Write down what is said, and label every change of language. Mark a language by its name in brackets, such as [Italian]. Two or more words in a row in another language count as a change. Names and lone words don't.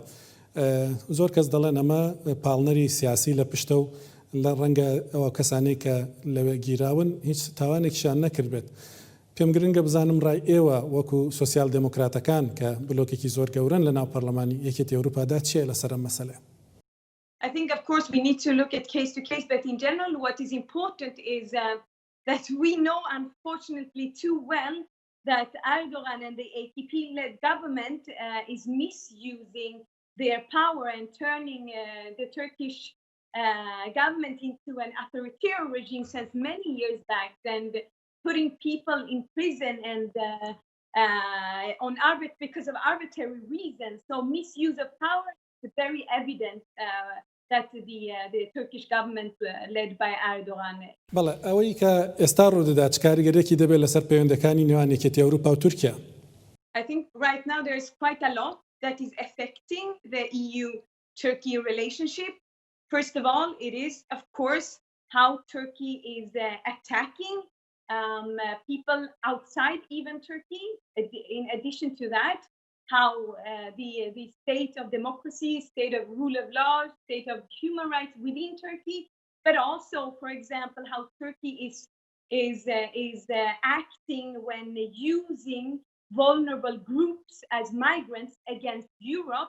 [Central Kurdish] زۆر کەس دەڵێن ئەمە پاڵنەری سیاسی لە پشتە و لە ڕەنگە ئەوە کەسانەی کە لەوێ گیراون هیچ تاوانێکیشان نەکردبێت. پێم گرنگە بزانم ڕای ئێوە وەکو سۆسیال دموکراتەکان کە بلۆکێکی زۆر گەورن لە ناو پەرلەمانی یەکێتی ئەوروپادا چیە لەسەر ئەم مەسەلە؟ [English] I think, of course, we need to look at case to case, but in general, what is important is that we know, unfortunately, too well that Erdogan and the AKP-led government is misusing their power and turning the Turkish government into an authoritarian regime since many years back, and putting people in prison and because of arbitrary reasons. So misuse of power is very evident that the Turkish government led by Erdogan. [Central Kurdish] بەڵێ ئەوەی کە ئێستا ڕوودەدا چ کاریگەرێکی دەبێت لەسەر پەیوەندەکانی نێوان یەکێتی ئەوروپا و تورکیا؟ [English] I think right now there is quite a lot that is affecting the EU-Turkey relationship. First of all, it is, of course, how Turkey is attacking people outside even Turkey. In addition to that, how the state of democracy, state of rule of law, state of human rights within Turkey, but also, for example, how Turkey is acting when using vulnerable groups as migrants against Europe.